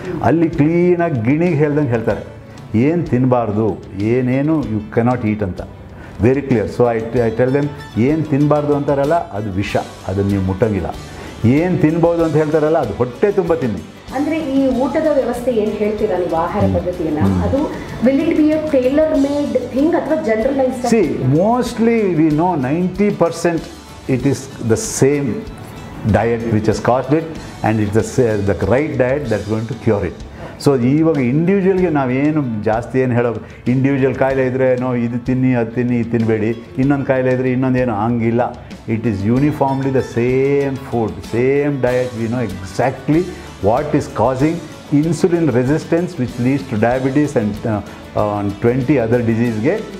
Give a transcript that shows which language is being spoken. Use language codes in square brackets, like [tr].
[kn] ಅಲ್ಲಿ ಕ್ಲೀನಾಗಿ ಗಿಣಿಗೆ ಹೇಳ್ದಂಗೆ ಹೇಳ್ತಾರೆ ಏನು ತಿನ್ನಬಾರ್ದು, ಏನೇನು [en] you cannot eat [kn] ಅಂತ, [en] Very clear. So I tell them [kn] ಏನು ತಿನ್ನಬಾರ್ದು ಅಂತಾರಲ್ಲ ಅದು ವಿಷ, ಅದನ್ನು ನೀವು ಮುಟ್ಟಂಗಿಲ್ಲ. ಏನು ತಿನ್ಬೋದು ಅಂತ ಹೇಳ್ತಾರಲ್ಲ ಅದು ಹೊಟ್ಟೆ ತುಂಬ ತಿನ್ನಿ. ಅಂದರೆ ಈ ಊಟದ ವ್ಯವಸ್ಥೆ ಏನು ಹೇಳ್ತೀರಾ ನೀವು, ಆಹಾರ ಪದ್ಧತಿಯನ್ನು, ಅದು [en] will it be a tailor made thing [kn] ಅಥವಾ generalised? [en] See mostly we know 90% it is the same diet which has caused it, and it's the right diet that's going to cure it. [kn] So ಇವಾಗ ಇಂಡಿವಿಜುವಲ್ಗೆ ನಾವೇನು ಜಾಸ್ತಿ ಏನು ಹೇಳೋ, individual ಕಾಯಿಲೆ ಇದ್ದರೆ ಇದು ತಿನ್ನಿ ಅದು ತಿನ್ನಿ ಇದು ತಿನ್ನಬೇಡಿ, ಇನ್ನೊಂದು ಕಾಯಿಲೆ ಇದ್ದರೆ ಇನ್ನೊಂದೇನು ಹಂಗಿಲ್ಲ. [en] It is uniformly the same food, same diet. We know exactly what is causing insulin resistance which leads to diabetes and 20 other ಡಿಸೀಸ್ಗೆ.